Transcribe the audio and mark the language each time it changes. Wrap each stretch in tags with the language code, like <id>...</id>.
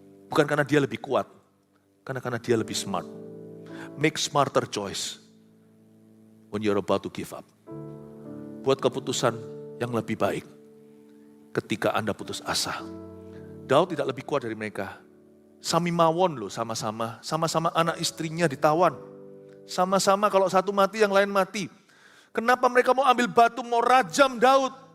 <id>Bukan karena dia lebih kuat, karena dia lebih smart.</id> <en>Make smarter choice when you're about to give up.</en> <id>Buat keputusan yang lebih baik ketika Anda putus asa. Daud tidak lebih kuat dari mereka.</id> <jv>Sami mawon loh,</jv> <id>sama-sama anak istrinya ditawan. Sama-sama kalau satu mati yang lain mati. Kenapa mereka mau ambil batu, mau rajam Daud?</id>